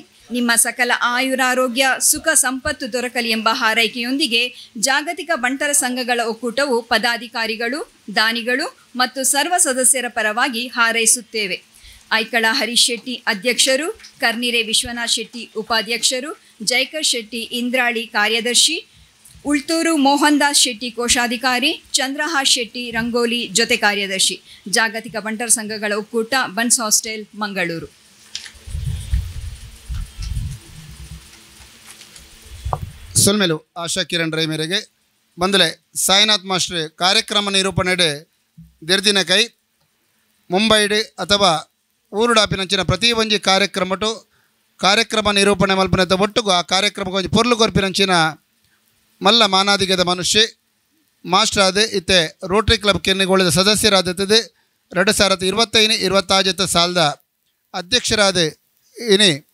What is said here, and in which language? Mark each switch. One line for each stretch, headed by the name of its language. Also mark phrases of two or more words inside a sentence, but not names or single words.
Kannada: ನಿಮ್ಮ ಸಕಲ ಆಯುರಾರೋಗ್ಯ, ಸುಖ ಸಂಪತ್ತು ದೊರಕಲಿ ಎಂಬ ಹಾರೈಕೆಯೊಂದಿಗೆ ಜಾಗತಿಕ ಬಂಟರ ಸಂಘಗಳ ಒಕ್ಕೂಟವು ಪದಾಧಿಕಾರಿಗಳು, ದಾನಿಗಳು ಮತ್ತು ಸರ್ವ ಸದಸ್ಯರ ಪರವಾಗಿ ಹಾರೈಸುತ್ತೇವೆ. ಐಕಳ ಹರೀಶ್ ಶೆಟ್ಟಿ ಅಧ್ಯಕ್ಷರು, ಕರ್ನಿರೆ ವಿಶ್ವನಾಥ್ ಶೆಟ್ಟಿ ಉಪಾಧ್ಯಕ್ಷರು, ಜೈಕರ್ ಶೆಟ್ಟಿ ಇಂದ್ರಾಳಿ ಕಾರ್ಯದರ್ಶಿ, ಉಳ್ತೂರು ಮೋಹನ್ ದಾಸ್ ಶೆಟ್ಟಿ ಕೋಶಾಧಿಕಾರಿ, ಚಂದ್ರಹಾಸ್ ಶೆಟ್ಟಿ ರಂಗೋಲಿ ಜೊತೆ ಕಾರ್ಯದರ್ಶಿ, ಜಾಗತಿಕ ಬಂಟರ್ ಸಂಘಗಳ ಒಕ್ಕೂಟ, ಬನ್ಸ್ ಹಾಸ್ಟೆಲ್, ಮಂಗಳೂರು.
Tulu: ಸೊಲ್ಮೆಲು ಆಶಾ ಕಿರಣ್ ರೈ ಮೇರೆಗೆ ಬಂದಲೆ ಸಾಯಿನಾಥ್ ಮಾಸ್ಟ್ರೆ ಕಾರ್ಯಕ್ರಮ ನಿರೂಪಣೆಡೆ ದಿರ್ದಿನ ಕೈ ಮುಂಬೈಡ್ ಅಥವಾ ಊರುಡಾಪಿನಂಚಿನ ಪ್ರತಿ ಒಂಜಿ ಕಾರ್ಯಕ್ರಮ ನಿರೂಪಣೆ ಮಲ್ಪನೆದ ಒಟ್ಟುಗು ಆ ಕಾರ್ಯಕ್ರಮಕ್ಕೆ ಒಂಜಿ ಪೊರ್ಲು ಕೊರ್ಪಿನಂಚಿನ ಮಲ್ಲ ಮಾನಾದಿಗದ ಮನುಷ್ಯ ಮಾಸ್ಟರ್ ಆದ ಇತ್ತೆ ರೋಟರಿ ಕ್ಲಬ್ ಕೆನ್ನಿಗೋಳದ ಸದಸ್ಯರಾದತ್ತದೆ 2025-26 ಸಾಲದ ಅಧ್ಯಕ್ಷರಾದ ಇನಿ